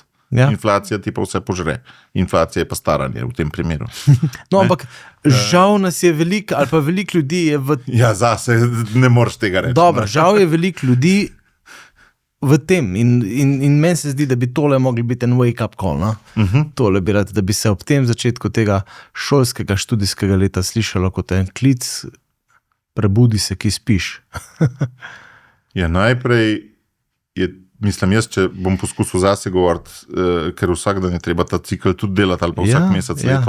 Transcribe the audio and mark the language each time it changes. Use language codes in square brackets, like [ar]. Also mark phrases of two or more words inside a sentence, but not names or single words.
[sl] Ja. Inflacija ti pa vse požre. Inflacija je pa staranje v tem primeru. No, ampak žal nas je veliko, ali pa veliko ljudi je v... Ja, zase ne moreš tega reči. Dobro, žal je veliko ljudi v tem in meni se zdi, da bi tole mogli biti en [en] wake-up call. [sl] No? Tole bi rad, da bi se ob tem začetku tega šolskega, študijskega leta slišalo kot en klic, prebudi se, ki spiš. Ja, najprej je, mislim, jaz, če bom poskusil zase govoriti, ker vsak dan je treba ta cikl tudi delati ali pa vsak mesec leto.